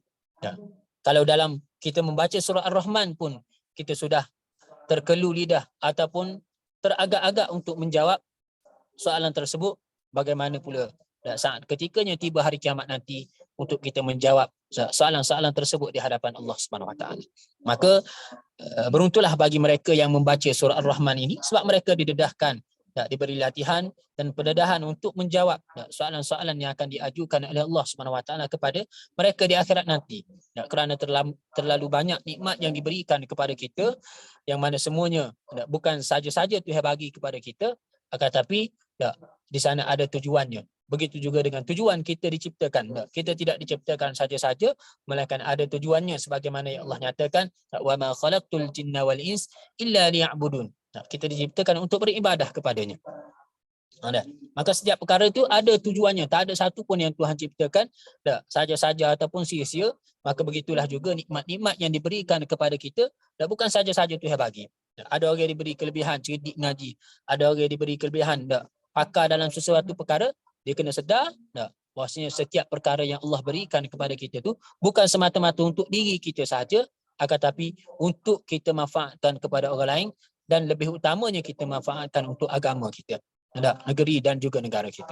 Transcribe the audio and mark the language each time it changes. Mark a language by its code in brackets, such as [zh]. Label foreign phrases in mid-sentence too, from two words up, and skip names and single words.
[ms] Kalau dalam kita membaca surah Ar-Rahman pun kita sudah terkelu lidah ataupun teragak-agak untuk menjawab soalan tersebut, bagaimana pula saat ketikanya tiba hari kiamat nanti untuk kita menjawab soalan-soalan tersebut di hadapan Allah [ar] سبحانه وتعالى. [ms] Maka beruntunglah bagi mereka yang membaca surah Ar-Rahman ini sebab mereka didedahkan, diberi latihan dan pendedahan untuk menjawab soalan-soalan yang akan diajukan oleh Allah [ar] سبحانه وتعالى [ms] kepada mereka di akhirat nanti. Kerana terlalu banyak nikmat yang diberikan kepada kita yang mana semuanya bukan saja-saja Tuhan bagi kepada kita, akan tapi di sana ada tujuannya. Begitu juga dengan tujuan kita diciptakan. Kita tidak diciptakan saja-saja, melainkan ada tujuannya sebagaimana yang Allah nyatakan, [ar] وما خلقت الجن والإنس إلا ليعبدون. [ms] Kita diciptakan untuk beribadah kepadanya. Maka setiap perkara itu ada tujuannya, tak ada satu pun yang Tuhan ciptakan saja-saja ataupun sia-sia. Maka begitulah juga nikmat-nikmat yang diberikan kepada kita, bukan saja-saja Tuhan bagi. Ada orang yang diberi kelebihan cerdik ngaji, ada orang yang diberi kelebihan pakar dalam sesuatu perkara. Dia kena sedar bahwasanya setiap perkara yang Allah berikan kepada kita tu bukan semata-mata untuk diri kita sahaja, akan tapi untuk kita manfaatkan kepada orang lain dan lebih utamanya kita manfaatkan untuk agama kita, negeri dan juga negara kita.